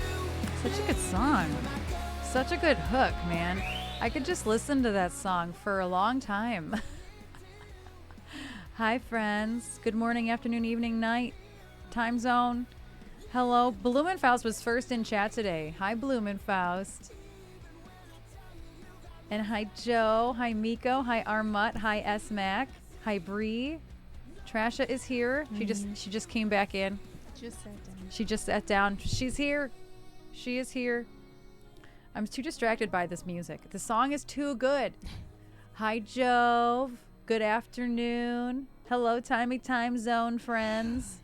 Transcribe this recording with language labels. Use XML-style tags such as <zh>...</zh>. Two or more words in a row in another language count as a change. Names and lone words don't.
<en>Such a good song. Such a good hook, man. I could just listen to that song for a long time. Hi, friends. Good morning, afternoon, evening, night, time zone. Hello. Blumenfaust was first in chat today. Hi, Blumenfaust. And hi, Joe. Hi, Miko. Hi, Armut. Hi, S Mac. Hi, Bree. Trasha is here. She just came back in. Just sat down. She just sat down. She's here. She is here. I'm too distracted by this music. The song is too good. Hi, Jove. Good afternoon. Hello, Timey Time Zone friends.</en>